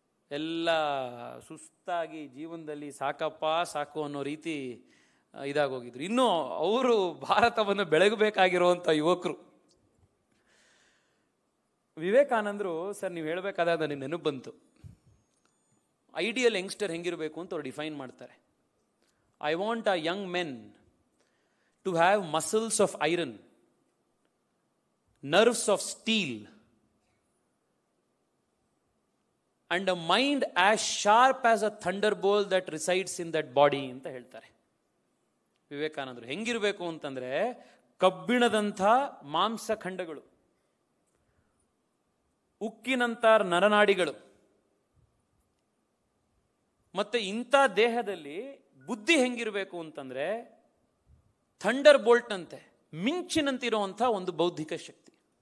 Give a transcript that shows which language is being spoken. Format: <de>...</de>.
<kn>ಎಲ್ಲ ಸುಸ್ತಾಗಿ ಜೀವನದಲ್ಲಿ ಸಾಕಪ್ಪ ಸಾಕು ಅನ್ನೋ ರೀತಿ ಇದಾಗೋಗಿದ್ರು. ಇನ್ನು ಅವರು ಭಾರತವನ್ನು ಬೆಳಗಬೇಕಾಗಿರುವಂಥ ಯುವಕರು. ವಿವೇಕಾನಂದರು ಸರ್, ನೀವು ಹೇಳಬೇಕಾದಾಗ ನನಗೆ ನೆನಪು ಬಂತು,</kn> <en>ideal youngster</en> <kn>ಹೆಂಗಿರಬೇಕು ಅಂತ ಅವ್ರು ಡಿಫೈನ್ ಮಾಡ್ತಾರೆ.</kn> <en>I want a young men to have muscles of iron, nerves of steel, and a mind as sharp as a thunderbolt that resides in that body</en> <kn>ಅಂತ ಹೇಳ್ತಾರೆ ವಿವೇಕಾನಂದರು. ಹೆಂಗಿರಬೇಕು ಅಂತಂದ್ರೆ ಕಬ್ಬಿಣದಂಥ ಮಾಂಸಖಂಡಗಳು, ಉಕ್ಕಿನಂಥ ನರನಾಡಿಗಳು, ಮತ್ತೆ ಇಂಥ ದೇಹದಲ್ಲಿ ಬುದ್ಧಿ ಹೆಂಗಿರಬೇಕು ಅಂತಂದ್ರೆ ಥಂಡರ್ ಬೋಲ್ಟ್ ಅಂತೆ, ಮಿಂಚಿನಂತಿರುವಂಥ ಒಂದು ಬೌದ್ಧಿಕ ಶಕ್ತಿ.</kn>